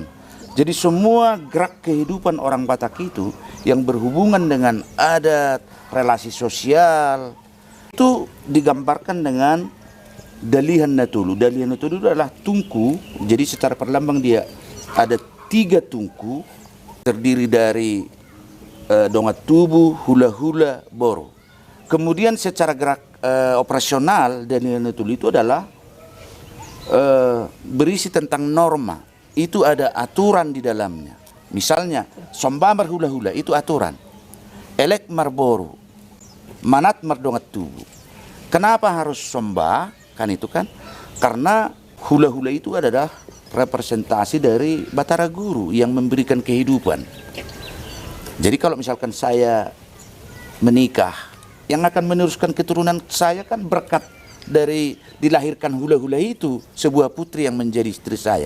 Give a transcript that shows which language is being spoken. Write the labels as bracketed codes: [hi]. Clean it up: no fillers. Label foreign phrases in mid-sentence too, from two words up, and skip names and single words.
[id] Jadi semua gerak kehidupan orang Batak itu yang berhubungan dengan adat, relasi sosial, itu digambarkan dengan Dalian Natolu. Dalian Natolu adalah tungku, jadi secara perlambang dia ada 3 tungku, terdiri dari [bbc] dongat tubuh, [id] hula-hula, boro. Kemudian secara gerak operasional Dalian Natolu itu adalah berisi tentang norma. Itu ada aturan di dalamnya. Misalnya, [bbc] somba marhula-hula [id] itu aturan. [bbc] Elek marboro, manat mardongat tubuh. [id] Kenapa harus somba? Kan itu kan karena hula-hula itu adalah representasi dari Batara Guru yang memberikan kehidupan. Jadi kalau misalkan saya menikah, yang akan meneruskan keturunan saya kan berkat dari dilahirkan hula-hula itu, sebuah putri yang menjadi istri saya.